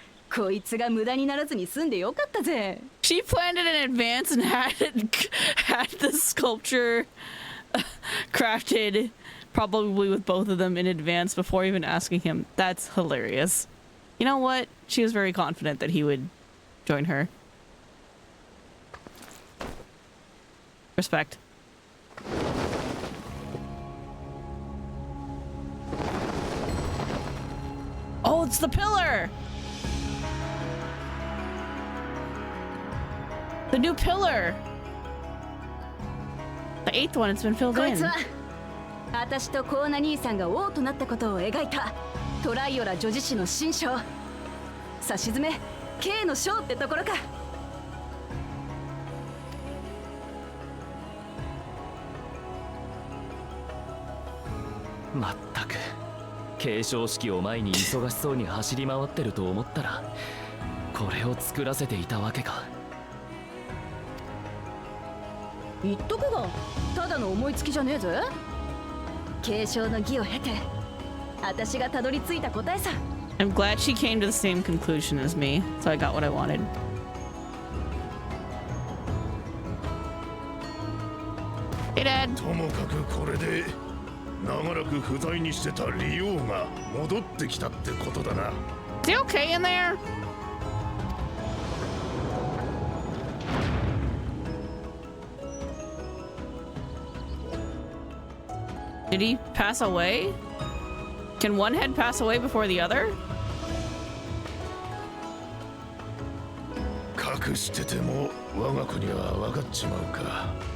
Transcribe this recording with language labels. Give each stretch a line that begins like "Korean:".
Japanese: こいつが無駄にならずに済んでよかったぜ。
English: She planned it in advance and had the sculpture crafted probably with both of them in advance before even asking him. That's hilarious. You know what? She was very confident that he would join her. Respect. Oh, it's It's the pillar! The new pillar! The 8th one, it's been filled
Japanese: こいつ
English: in.
Japanese: は私とコーナ兄さんが王となったことを描いたトライオラ女子誌の新章。さしずめ K の章ってところか。まったく継承式を前に忙しそうに走り回ってると思ったらこれを作らせていたわけか。言っとくがただの思いつきじゃねえぜ。継承の儀を経て私がたどり着いた答えさ。
English: I'm glad she came to the same conclusion as me, so I got what I wanted. Hey, Dad.
Japanese: ともかくこれで長らく不在にしてたリオが戻ってきたってことだな。
English: Is he okay in there? Did he pass away? Can one head pass away before the other?
Japanese: 隠してても我が子には分かっちまうか。